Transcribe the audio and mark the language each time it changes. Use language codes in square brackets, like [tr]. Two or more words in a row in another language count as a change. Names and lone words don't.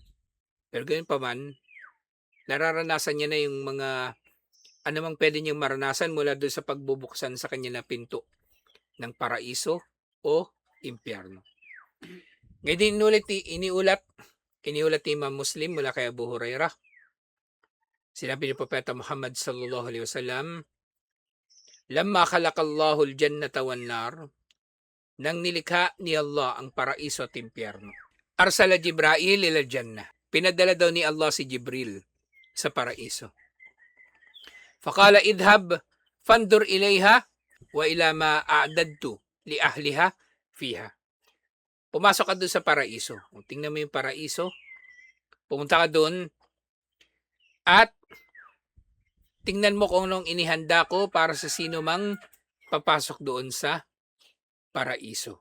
[tl] Pero ganun pa man, nararanasan niya na yung mga anumang pwede niyang maranasan mula doon sa pagbubuksan sa kanya na pinto ng paraiso o impyerno. Ngayon din iniulat ni Imam Muslim mula kay Abu Hurairah. Sinabi ni Propeta Muhammad [ar] صلى الله عليه وسلم لما خلق الله الجنة والنار," [tl] nang nilikha ni Allah ang paraiso at impyerno, [ar] أرسل جبريل إلى الجنة. [tl] Pinadala daw ni Allah si Jibril sa paraiso. [ar] فقال اذهب فانظر إليها وإلى ما أعددت لأهلها فيها. [tl] Pumasok ka doon sa paraiso. Tingnan mo yung paraiso. Pumunta ka doon at tingnan mo kung anong inihanda ko para sa sino mang papasok doon sa paraiso.